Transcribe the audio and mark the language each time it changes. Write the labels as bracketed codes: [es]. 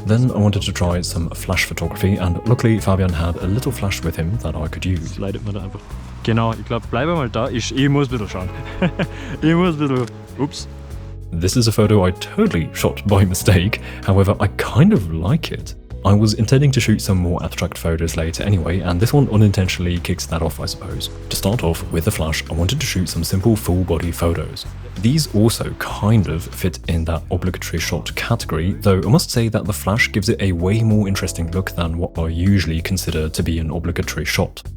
[en] Then I wanted to try some flash photography, and luckily Fabian had a little flash with him that I could use. [de] Leidet mir da einfach. Genau, ich glaube, bleibe mal da. Ich muss ein bisschen schauen. Ich muss ein bisschen... Oops. [en] This is a photo I totally shot by mistake, however I kind of like it. I was intending to shoot some more abstract photos later anyway, and this one unintentionally kicks that off, I suppose. To start off with the flash, I wanted to shoot some simple full-body photos. These also kind of fit in that obligatory shot category, though I must say that the flash gives it a way more interesting look than what I usually consider to be an obligatory shot.